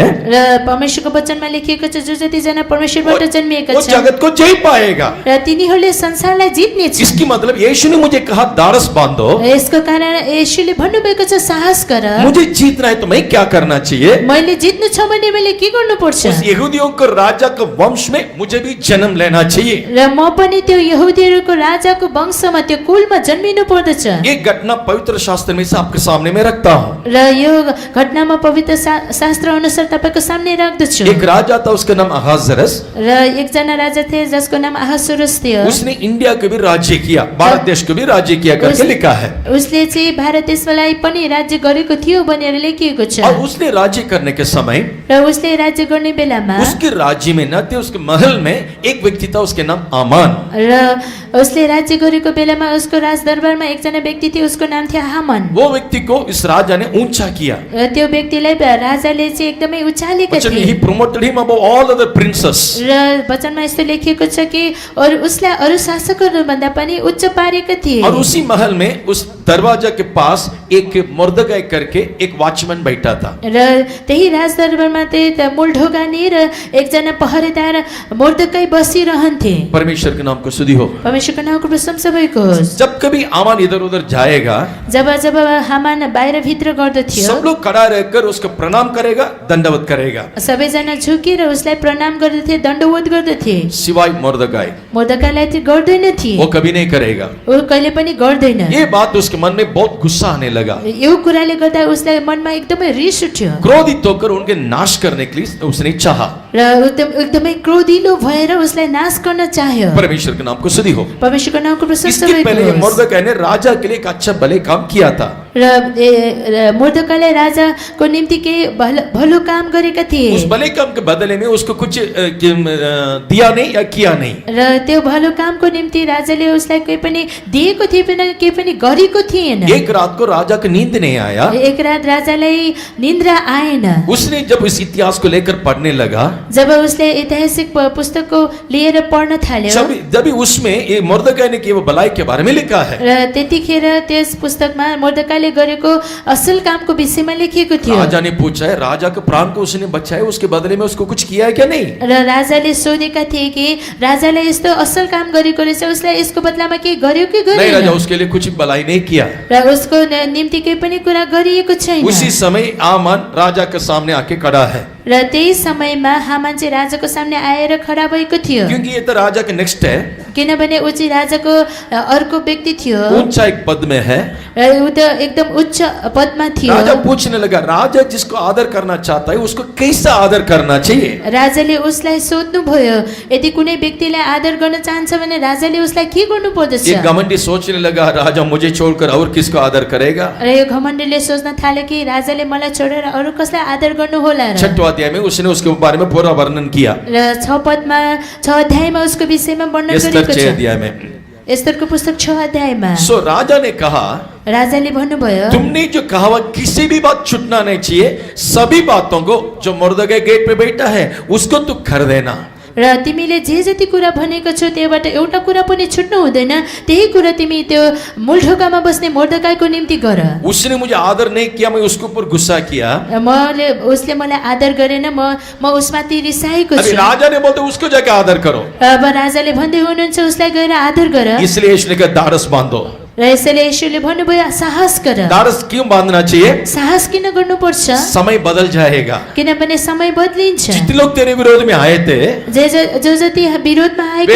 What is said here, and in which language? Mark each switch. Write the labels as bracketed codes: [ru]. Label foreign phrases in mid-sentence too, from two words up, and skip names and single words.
[ne] र परमेश्वरको वचनमा लेखिएको छ जो जतिजना परमेश्वरबाट जन्मिएका [hi] वो [ne] छन् [hi] जगत को जय पाएगा। [ne] र तिनीहरूले संसारलाई जित्ने छन्। [hi] इसकी मतलब यीशु ने मुझे कहा दारस बांधो। [ne] यसको कारण येशूले भन्नुभएको छ साहस गर। [hi] मुझे जीतना है तो मैं क्या करना चाहिए? [ne] मैले जित्नु छ भने मैले के गर्नुपर्छ? [hi] उस यहूदियों को राजा के वंश में मुझे भी जन्म लेना चाहिए। [ne] र म पनि त्यो यहुदीहरूको राजाको वंशमा त्यो कुलमा जन्मिनु पर्दछ। [hi] ये घटना पवित्र शास्त्र में से आपके सामने में रखता हूँ। [ne] र यो घटनामा पवित्र शास्त्र अनुसार तपाईको सामने राख्दछु। [hi] एक राजा था, उसका नाम अहाजरस। [ne] र एकजना राजा थिए जसको नाम अहासुरुस थियो। [hi] उसने इंडिया को भी राज्य किया, भारत देश को भी राज्य किया करके लिखा है। [ne] उसले चाहिँ भारत देशलाई पनि राज्य गरेको थियो भनेर लेखिएको छ। [hi] और उसने राज्य करने के समय [ne] र उसले राज्य गर्ने बेलामा [hi] उसके राज्य में न थे, उसके महल में एक व्यक्ति था, उसके नाम आमान। [ne] र उसले राज्य गरेको बेलामा उसको राजदरबारमा एकजना व्यक्ति थियो, उसको नाम थियो हामान। [hi] वो व्यक्ति को इस राजा ने ऊंचा किया। [ne] र त्यो व्यक्तिलाई राजाले चाहिँ एकदमै उचालेका थिए। [en] He promoted him above all other princes. [ne] र वचनमा यस्तो लेखिएको छ कि और उसलाई अरू शासकहरू भन्दा पनि उच्च पारेका थिए। [hi] और उसी महल में उस दरवाजा के पास एक मुर्दगाय करके एक वॉचमैन बैठा था। [ne] र त्यही राजदरबारमा त्यही मूल ढोकानी र एकजना पहरेदार मुर्दगाई बसिरहन्थे। [hi] परमेश्वर के नाम को स्तुति हो। [ne] परमेश्वरको नामको प्रशंसा भएको होस्। [hi] जब कभी आमान इधर उधर जाएगा, [ne] जब हामान बाहिर भित्र गर्दथ्यो, [hi] सब लोग खड़ा रहकर उसको प्रणाम करेगा, दंडवत करेगा, [ne] सबैजना झुकेर उसलाई प्रणाम गर्दथे, दण्डवत गर्दथे। [hi] सिवाय मुर्दगाय [ne] मुर्दगाईलाई चाहिँ गर्दैन थिए, [hi] वो कभी नहीं करेगा। [ne] ऊ कहिले पनि गर्दैन। [hi] ये बात उसके मन में बहुत गुस्सा आने लगा। [ne] यो कुराले गर्दा उसलाई मनमा एकदमै रिस उठ्यो [hi] क्रोधित होकर उनके नाश करने के लिए उसने चाहा। [ne] र एकदमै क्रोधिलो भएर उसलाई नाश गर्न चाह्यो। [hi] परमेश्वर के नाम को स्तुति हो। [ne] परमेश्वरको नामको प्रशंसा [hi] इसके पहले ये [ne] होस्। [hi] मुर्दगाय ने राजा के लिए एक अच्छा भले काम किया था। [ne] र मुर्दगाईले राजाको निम्ति केही भलो काम गरेका थिए। [hi] उस भले काम के बदले में उसको कुछ दिया नहीं या किया नहीं। [ne] र त्यो भलो कामको निम्ति राजाले उसलाई केही पनि दिएको थिएन, केही पनि गरेको थिएन। [hi] एक रात को राजा को नींद नहीं आया। [ne] एक रात राजालाई निन्द्रा आएन। [hi] उसने जब इस इतिहास को लेकर पढ़ने लगा, [ne] जब उसले ऐतिहासिक पुस्तकको लिएर पढ्न थाल्यो, [hi] जब उसमें ये मुर्दगाय ने किए वो भलाई के बारे में लिखा है। [ne] र त्यतिखेर त्यस पुस्तकमा मुर्दगाईले गरेको असल कामको विषयमा लेखिएको थियो। [hi] राजा ने पूछा है, राजा के प्राण को उसने बचाया, उसके बदले में उसको कुछ किया है क्या नहीं? [ne] र राजाले सोधेका थिए कि राजाले यस्तो असल काम गरेको रहेछ, उसलाई यसको बदलामा के गर्यो कि [hi] नहीं, राजा [ne] गरेन? [hi] उसके लिए कुछ भलाई नहीं किया। [ne] र उसको निम्ति केही पनि कुरा गरिएको छैन। [hi] उसी समय आमान राजा के सामने आके खड़ा है, [ne] र त्यही समयमा हामान चाहिँ राजाको सामने आएर खडा भएको थियो, [hi] क्योंकि ये तो राजा के नेक्स्ट है, [ne] किनभने ऊ चाहिँ राजाको अर्को व्यक्ति थियो [hi] ऊंचा एक पद में है। [ne] र ऊ त एकदम उच्च पदमा थियो। [hi] राजा पूछने लगा, राजा जिसको आदर करना चाहता है उसको कैसा आदर करना चाहिए? [ne] राजाले उसलाई सोध्नु भयो, यदि कुनै व्यक्तिलाई आदर गर्न चाहन्छ भने राजाले उसलाई के गर्नु पर्दछ? [hi] ये घमंडी सोचने लगा, राजा मुझे छोड़कर और किसको आदर करेगा? [ne] र यो घमण्डीले सोच्न थाल्यो कि राजाले मलाई छोडेर अरू कसलाई आदर गर्नु होला र? [hi] 6वें अध्याय में उसने उसके बारे में पूरा वर्णन किया। [ne] र 6 अध्यायमा उसको विषयमा वर्णन [hi] एस्तर [ne] गरेको [hi] 6 [ne] छ। [hi] अध्याय में। [ne] एस्तरको पुस्तक 6 अध्यायमा। [hi] सो राजा ने कहा, [ne] राजाले भन्नुभयो [hi] तुमने जो कहा हुआ किसी भी बात छूटना नहीं चाहिए, सभी बातों को जो मुर्दगाई गेट पे बैठा है उसको तू कर देना। [ne] र तिमीले जे जति कुरा भनेको छौ त्योबाट एउटा कुरा पनि छुट्नु हुँदैन। त्यही कुरा तिमी त्यो मूल ढोकामा बस्ने मोर्दकाईको निम्ति गर। [hi] उसने मुझे आदर नहीं किया, मैं उसके ऊपर गुस्सा किया। [ne] उसले मलाई आदर गरेन, म उसमाथि रिसाएको [hi] अभी [ne] छु। [hi] राजा ने बोलते उसको जाके आदर करो, [ne] अब राजाले भन्दै हुनुहुन्छ उसलाई गएर आदर गर। [hi] इसलिए उसने कहा दारस बांधो। [ne] र यसैले यीशुले भन्नुभयो साहस गर। [hi] दारस क्यों बांधना चाहिए? [ne] साहस किन गर्नुपर्छ? [hi] समय बदल जाएगा। [ne] किनभने समय बदलिन्छ। [hi] जितने लोग तेरे विरोध में आए थे [ne] जो जति विरोधमा आएका